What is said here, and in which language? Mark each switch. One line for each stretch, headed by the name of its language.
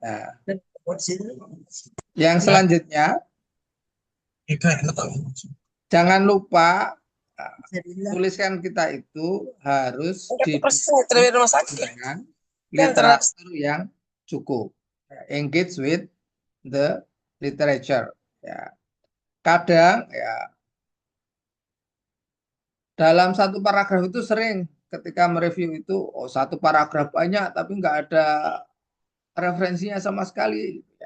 Indonesian: Nah, yang selanjutnya, jangan lupa tuliskan kita itu harus didukung dengan literatur yang cukup.
English: Engage with the literature.
Indonesian: Ya. Kadang ya dalam satu paragraf itu sering ketika mereview itu, oh satu paragraf banyak tapi nggak ada referensinya sama sekali.